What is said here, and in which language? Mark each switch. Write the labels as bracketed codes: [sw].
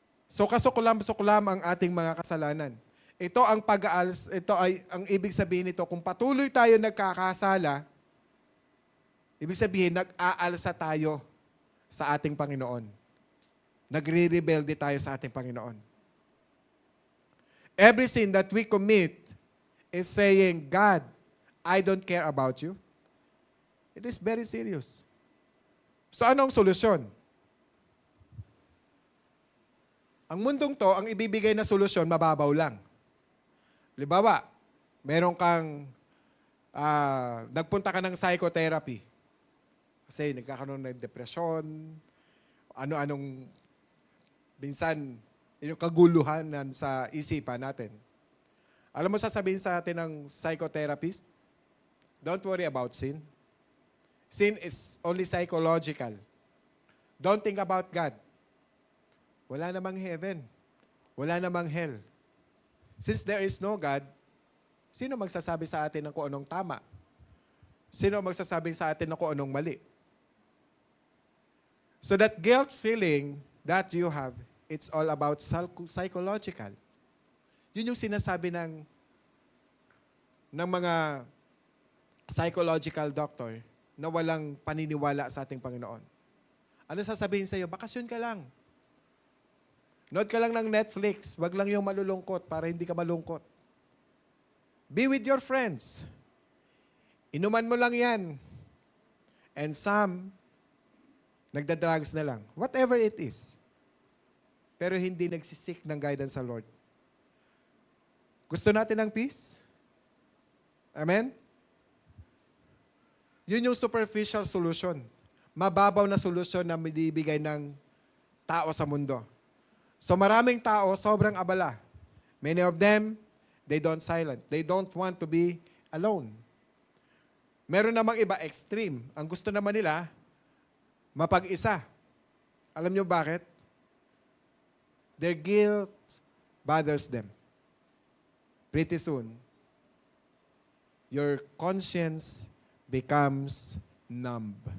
[tl] So kasuklam-suklam ang ating mga kasalanan. Ito ang ito ay ang ibig sabihin nito, kung patuloy tayo nagkakasala, ibig sabihin nag-aalsa tayo sa ating Panginoon. Nagre-rebelde tayo sa ating Panginoon. [en] Every sin that we commit is saying, God, I don't care about you. It is very serious. [tl] So anong solusyon? Ang mundong to, ang ibibigay na solusyon, mababaw lang. Halimbawa, meron kang, nagpunta ka ng psychotherapy. Kasi nagkakaroon ng depression, ano-anong, minsan, yung kaguluhan sa isipan natin. Alam mo sasabihin sa atin ng psychotherapist, [en] don't worry about sin. Sin is only psychological. Don't think about God. [tl] Wala namang heaven. Wala namang hell. [en] Since there is no God, [tl] sino magsasabi sa atin ng kung anong tama? Sino magsasabi sa atin ng kung anong mali? [en] So that guilt feeling that you have, it's all about psychological. [tl] Yun yung sinasabi ng mga psychological doctor na walang paniniwala sa ating Panginoon. Ano sasabihin sa iyo? Bakasyon ka lang. Nood ka lang ng Netflix. Wag lang yung malulungkot para hindi ka malungkot. [en] Be with your friends. [tl] Inuman mo lang yan. [en] And some, [tl] nagda-drugs na lang. [en] Whatever it is. [tl] Pero hindi nagsisik ng guidance sa Lord. Gusto natin ng peace? Amen? Yun yung superficial solution. Mababaw na solusyon na binibigay ng tao sa mundo. So maraming tao, sobrang abala. [en] Many of them, they don't silent. They don't want to be alone. [tl] Meron namang iba, extreme. Ang gusto naman nila, mapag-isa. Alam nyo bakit? [en] Their guilt bothers them. Pretty soon, your conscience becomes numb.